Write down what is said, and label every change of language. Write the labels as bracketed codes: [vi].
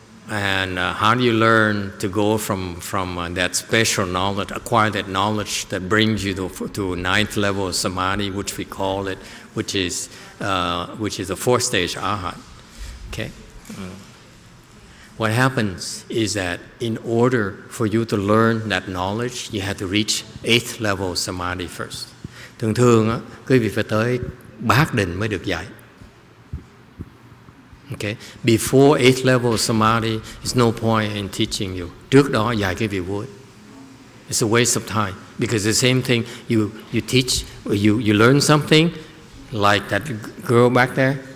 [en] And how do you learn to go from that special knowledge, acquire that knowledge that brings you to ninth level of samadhi, which we call it, which is the fourth stage arhat. Okay. What happens is that in order for you to learn that knowledge, you have to reach 8th level samadhi first. [vi] Thường á, quý vị phải tới bát định mới được dạy. [en] Okay. Before 8th level samadhi, there's no point in teaching you. [vi] Trước đó dạy cái vị vui. [en] It's a waste of time because the same thing you teach, you learn something like that girl back there.